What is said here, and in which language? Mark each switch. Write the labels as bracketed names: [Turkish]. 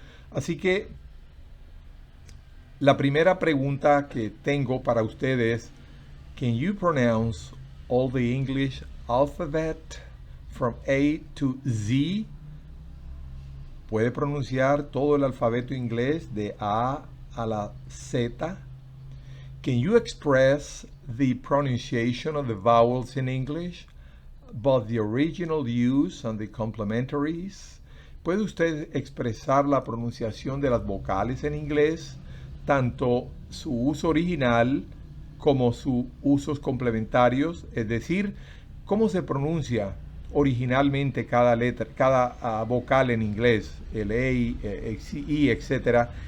[Spanish] Así que la primera pregunta que tengo para ustedes: [English] Can you pronounce all the English alphabet from A to Z? [Spanish] ¿Puede pronunciar todo el alfabeto inglés de A a la Z? [English] Can you express the pronunciation of the vowels in English, both the original use and the complementaries? [Spanish] ¿Puede usted expresar la pronunciación de las vocales en inglés, tanto su uso original como sus usos complementarios? Es decir, ¿cómo se pronuncia originalmente cada letra, cada vocal en inglés, el E, I, etcétera?